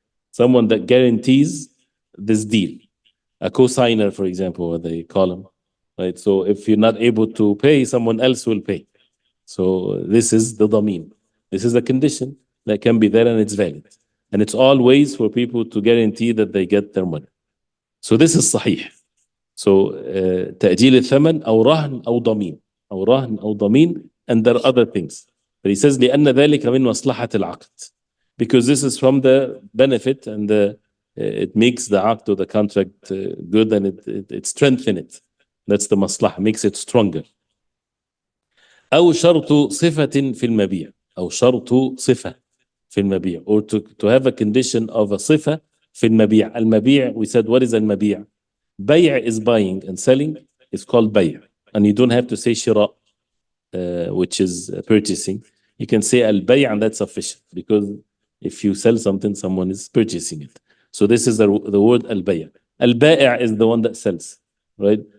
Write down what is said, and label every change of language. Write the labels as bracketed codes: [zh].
[en] Someone that guarantees this deal. A co-signer, for example, what they call him, right? So if you're not able to pay, someone else will pay. So this is the ضمين. This is a condition that can be there and it's valid. And it's always for people to guarantee that they get their money. So this is صحيح. [ar] So تأجيل الثمن أو رهن أو ضمين أو رهن أو ضمين, [en] and there are other things. But he says [ar] لأن ذلك من مصلحة العقد, [en] because this is from the benefit and it makes the عقد or the contract good and it strengthens it. That's the maslaha, makes it stronger. [ar] أو شرط صفة في المبيع أو شرط صفة في المبيع, [en] or to have a condition of a [ar] صفة في المبيع. [en] المبيع, we said, what is المبيع? بيع is buying and selling. It's called بيع, and you don't have to say شراء, which is purchasing. You can say البيع and that's sufficient, because if you sell something, someone is purchasing it. So this is the word البيع. البائع is the one that sells, right?